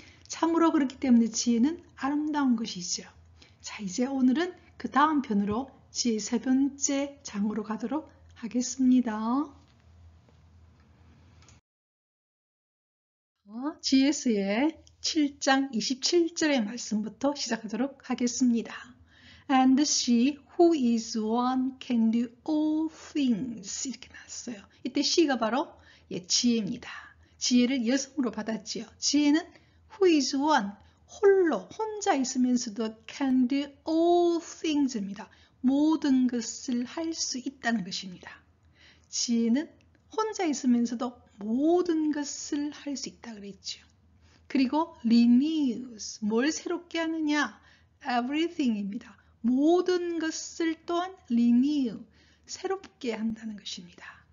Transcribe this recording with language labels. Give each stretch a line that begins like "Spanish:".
Korean: 참으로 그렇기 때문에 지혜는 아름다운 것이죠. 자, 이제 오늘은 그 다음 편으로 지혜 세 번째 장으로 가도록 하겠습니다. GS의 7장 27절의 말씀부터 시작하도록 하겠습니다.
English: And she who is one can do all things,
Korean: 이렇게 나왔어요. 이때 she가 바로 지혜입니다. 지혜를 여성으로 받았지요.
English: 지혜는 who is one,
Korean: 홀로, 혼자 있으면서도
English: can do all things입니다.
Korean: 모든 것을 할 수 있다는 것입니다. 지혜는 혼자 있으면서도 모든 것을 할 수 있다 그랬죠. 그리고 renews, 뭘 새롭게 하느냐? everything입니다. 모든 것을 또한 renew, 새롭게 한다는 것입니다.